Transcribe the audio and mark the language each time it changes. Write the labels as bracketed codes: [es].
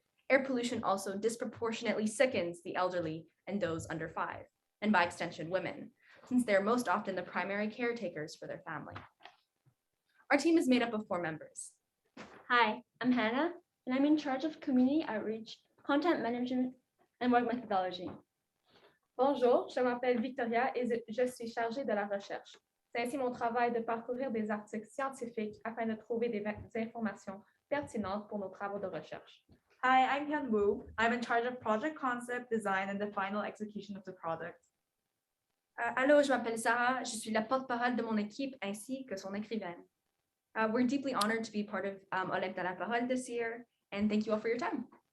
[en] Air pollution also disproportionately sickens the elderly and those under 5, and by extension, women, since they're most often the primary caretakers for their family. Our team is made up of 4 members. Hi, I'm Hannah, and I'm in charge of community outreach, content management, and work methodology. [fr] Bonjour, je m'appelle Victoria et je suis chargée de la recherche. C'est ainsi mon travail de parcourir des articles scientifiques afin de trouver des informations pertinentes pour nos travaux de recherche. [en] Hi, I'm Hyun Woo. I'm in charge of project concept, design, and the final execution of the product. [fr] Allô, je m'appelle Sarah. Je suis la porte-parole de mon équipe ainsi que son écrivaine. [en] We're deeply honored to be part of Olecta la Parole this year, and thank you all for your time.